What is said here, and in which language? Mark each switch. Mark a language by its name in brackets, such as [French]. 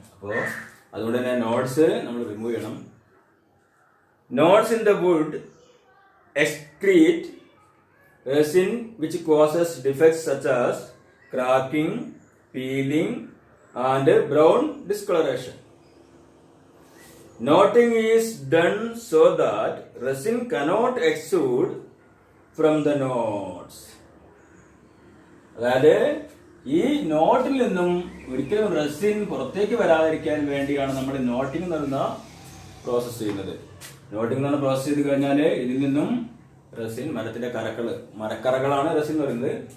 [Malayalam] അപ്പോൾ അതുകൊണ്ട് തന്നെ നോട്ട്സ് നമ്മൾ റിമൂവ് ചെയ്യണം. [English] Knots in the wood excrete resin which causes defects such as cracking, peeling and brown discoloration. Knotting is done so that resin cannot exude from the knots. [Malayalam] അതായത് ഈ നോട്ടിൽ നിന്നും ഒരിക്കലും റെസിൻ പുറത്തേക്ക് വരാതിരിക്കാൻ വേണ്ടിയാണ് നമ്മൾ നോട്ടിംഗ് എന്ന് പറയുന്ന പ്രോസസ് ചെയ്യുന്നത്. നോട്ടിംഗ് എന്ന് പറഞ്ഞ പ്രോസസ് ചെയ്ത് കഴിഞ്ഞാൽ ഇതിൽ നിന്നും റെസിൻ, മരത്തിന്റെ മരക്കറകളാണ് റെസിൻ എന്ന് പറയുന്നത്.